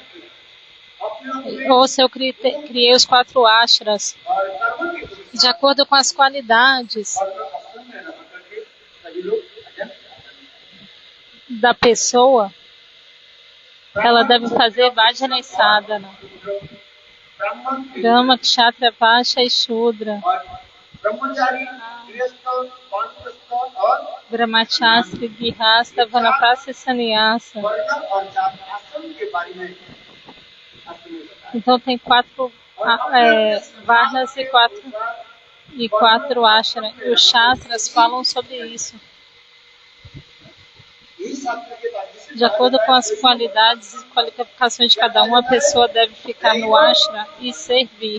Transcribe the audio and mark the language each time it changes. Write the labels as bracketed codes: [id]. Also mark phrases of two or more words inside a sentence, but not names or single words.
[pt] Ouça, eu criei os 4 ashras de acordo com as qualidades da pessoa. Ela deve fazer Vajana e Sadhana. [sa] Brahma, Kshatriya, Vaishya e Shudra. Brahmachari, Grihastha, Vanaprastha e Sannyasa. [pt] Então tem 4 varnas e 4 ashras. E os Shastras falam sobre isso. De acordo com as qualidades e qualificações de cada um, a pessoa deve ficar no ashram e servir.